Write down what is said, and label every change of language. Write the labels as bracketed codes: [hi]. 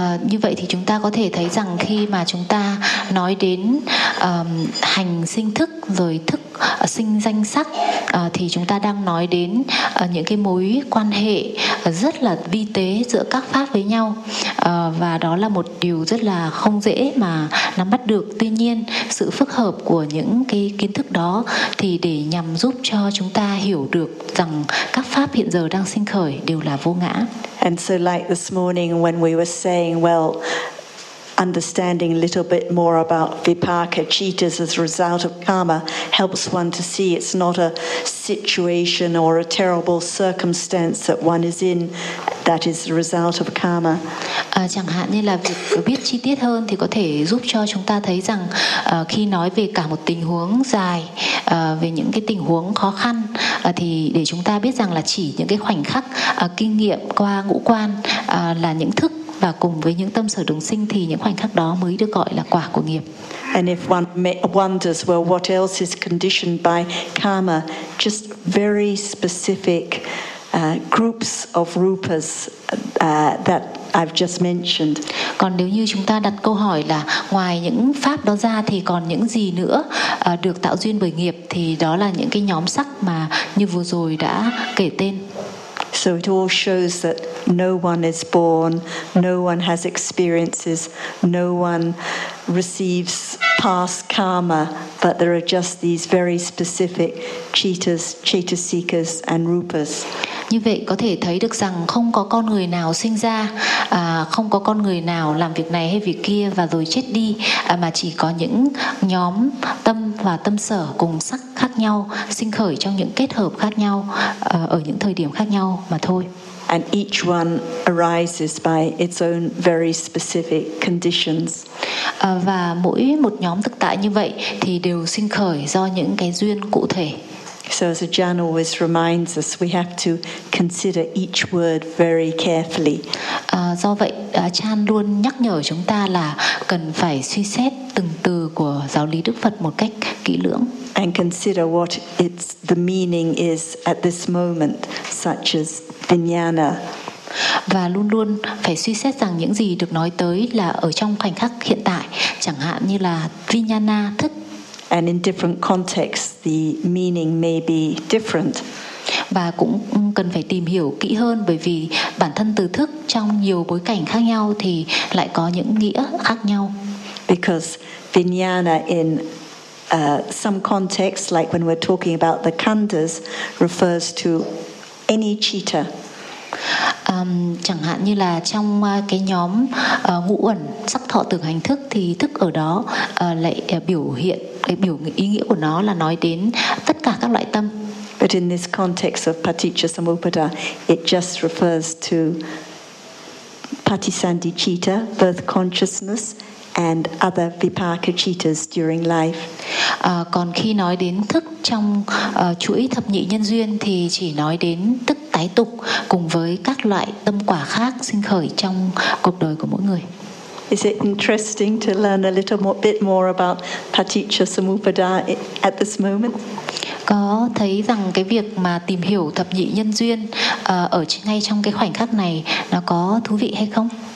[vi] Như vậy thì chúng ta có thể thấy rằng khi mà chúng ta nói đến hành sinh thức, rồi thức sinh danh sắc, thì chúng ta đang nói đến những cái mối quan hệ rất là vi tế giữa các pháp với nhau, và đó là một điều rất là không dễ mà nắm bắt được. Tuy nhiên, sự phức hợp của những cái kiến thức đó thì để nhằm giúp cho chúng ta hiểu được rằng các pháp hiện giờ đang sinh khởi đều là vô ngã. [en] And so like this morning when we were saying, well, understanding a little bit more about vipaka cittas as a result of karma helps one to see it's not a situation or a terrible circumstance that one is in that is the result of karma. [vi] Chẳng hạn như là việc biết chi tiết hơn thì có thể giúp cho chúng ta thấy rằng khi nói về cả một tình huống dài, về những cái tình huống khó khăn, thì để chúng ta biết rằng là chỉ những cái khoảnh khắc kinh nghiệm qua ngũ quan là những thức, và cùng với những tâm sở đồng sinh thì những khoảnh khắc đó mới được gọi là quả của nghiệp. [en] And if one wonders, well, what else is conditioned by karma? Just very specific groups of rupas that I've just mentioned. [vi] Còn nếu như chúng ta đặt câu hỏi là ngoài những pháp đó ra thì còn những gì nữa được tạo duyên bởi nghiệp, thì đó là những cái nhóm sắc mà như vừa rồi đã kể tên. [en] So it all shows that no one is born, no one has experiences, no one receives past karma, but there are just these very specific cittas, citta seekers and rupas. [vi] Như vậy có thể thấy được rằng không có con người nào sinh ra, không có con người nào làm việc này hay việc kia và rồi chết đi, mà chỉ có những nhóm tâm và tâm sở cùng sắc khác nhau sinh khởi trong những kết hợp khác nhau, ở những thời điểm khác nhau mà thôi. [en] And each one arises by its own very specific conditions. [vi] Và mỗi một nhóm thực tại như vậy thì đều sinh khởi do những cái duyên cụ thể. [en] So as Ajahn always reminds us, we have to consider each word very carefully. [vi] Do vậy, Ajahn luôn nhắc nhở chúng ta là cần phải suy xét từng từ của giáo lý Đức Phật một cách kỹ lưỡng. [en] And consider what its the meaning is at this moment, such as vijnana. [vi] Và luôn luôn phải suy xét rằng những gì được nói tới là ở trong khoảnh khắc hiện tại, chẳng hạn như là vijnana thức. [en] And in different contexts, the meaning may be different. [vi] Và cũng cần phải tìm hiểu kỹ hơn, bởi vì bản thân từ thức trong nhiều bối cảnh khác nhau thì lại có những nghĩa khác nhau. [en] Because vijnana in some contexts, like when we're talking about the khandhas, refers to any citta. [vi] Chẳng hạn như là trong cái nhóm ngũ uẩn sắc thọ tưởng hành thức thì thức ở đó lại biểu hiện cái biểu ý nghĩa của nó là nói đến tất cả các loại tâm. [en] But in this context of Paticca-samuppada, it just refers to Patisandhicitta, birth consciousness, and other vipaka cittas during life. [vi] Còn khi nói đến thức trong chuỗi thập nhị nhân duyên thì chỉ nói đến thức tái tục cùng với các loại tâm quả khác sinh khởi trong cuộc đời của mỗi người. [en] Is it interesting to learn a little more, bit more about Paticca-samuppada at this moment? [vi] Có thấy rằng cái việc mà tìm hiểu thập nhị nhân duyên ở ngay trong cái khoảnh khắc này nó có thú vị hay không?